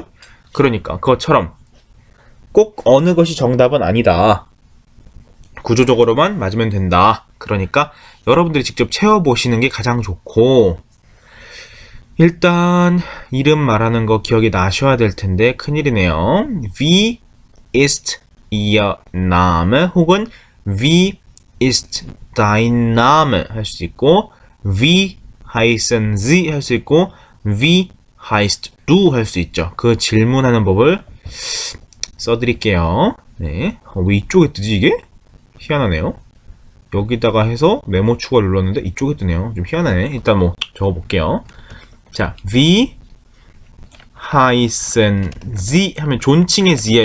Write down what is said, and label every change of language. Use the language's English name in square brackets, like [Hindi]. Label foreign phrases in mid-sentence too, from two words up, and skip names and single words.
[Korean] 그러니까 그것처럼 꼭 어느 것이 정답은 아니다. 구조적으로만 맞으면 된다. 그러니까 여러분들이 직접 채워보시는 게 가장 좋고, 일단 이름 말하는 거 기억이 나셔야 될 텐데 큰일이네요. [German] Wie ist Ihr Name 혹은 Wie ist dein Name [Korean] 할 수 있고, [German] Wie heißen Sie [Korean] 할 수 있고, [German] Wie heißt du [Korean] 할 수 있죠. 그 질문하는 법을 써드릴게요. 네. 왜 이쪽에 뜨지 이게? 희한하네요. 여기다가 해서 메모 추가 눌렀는데 이쪽에 뜨네요. 좀 희한하네. 일단 뭐 적어볼게요. 자, [German] Wie heißen Sie [Korean] 하면 존칭의 Z예요.